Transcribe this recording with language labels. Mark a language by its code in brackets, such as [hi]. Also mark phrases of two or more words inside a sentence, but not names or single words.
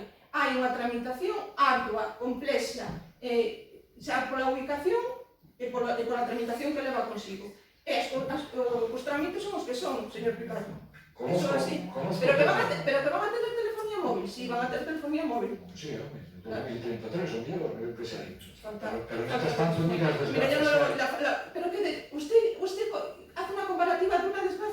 [gl] Hai unha tramitación ardua, complexa, xa pola ubicación e pola tramitación que leva consigo. Os trámites son os que son, señor Picardo. [es] Eso así. [gl] Pero que van a ter telefonía móvil, si van a ter telefonía móvil. Sí, home, en 2033 o mellor, que sei. Fantástico. [es] Pero mientras tanto, mira as Mira, desgracias. pero que usted hace una comparativa de una